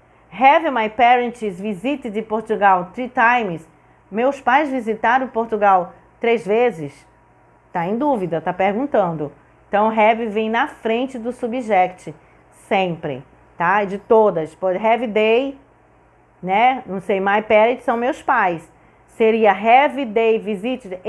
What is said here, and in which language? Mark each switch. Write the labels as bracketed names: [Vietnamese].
[English] Have my parents visited Portugal 3 times? [Portuguese] Meus pais visitaram Portugal 3 vezes? Tá em dúvida, tá perguntando. Então, have vem na frente do subject, sempre, tá? De todas. Pode have they, né? Não sei, [English] my parents [Portuguese] são meus pais. Seria [English] have they visited?